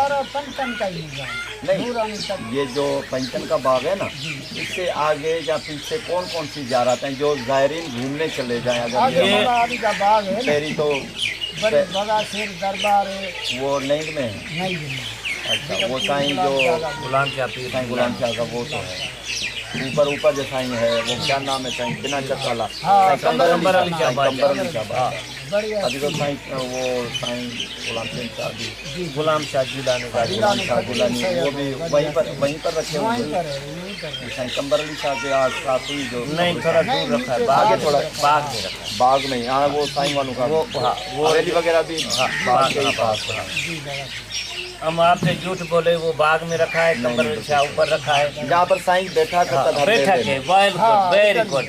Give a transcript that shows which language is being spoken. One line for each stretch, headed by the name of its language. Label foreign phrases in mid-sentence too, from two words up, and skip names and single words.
Hindi: सारा पंचन का ही निज़ाम, नूरानी तक। नहीं, ये जो पंचन का बाग है ना, इससे आगे या पीछे कौन कौन सी ज़ियारत हैं जो ज़ायरीन घूमने चले जाएं? अगर आगे ये मौला अली का बाग है ना, तेरी तो बड़े बगा शेर दरबार है। वो नहीं में है। नहीं, अच्छा, वो साईं जो गुलाम शाह पीर, साईं गुलाम शाह का वो तो है। ऊपर जो साईं है वो क्या नाम है साईं? बिना चक्काला, हाँ, कंबर अली शाह बाबा। कंबर अली शाह बाबा। बढ़िया। अभी तो साईं वो साईं गुलाम सिंह शाह भी, गुलाम शाह जिलानी का गुलाम शाह गुलानी, वो भी वहीं पर रखे हुए वहीं हैं। पर है, यहीं पर है। साईं कंबर अली शाह के आस ही जो नहीं, थोड़ा दूर रखा है, आगे थोड़ा बाग में रखा है। बाग में, यहाँ वो साईं वालों का वो हाँ, वो हवेली वगैरह भी बाग के ही पास है। जी दादा। हम आपसे झूठ बोले, वो बाग में रखा है, कंबर अली शाह ऊपर रखा है। जहाँ पर साईं बैठा करता था, बैठक है, वेरी गुड,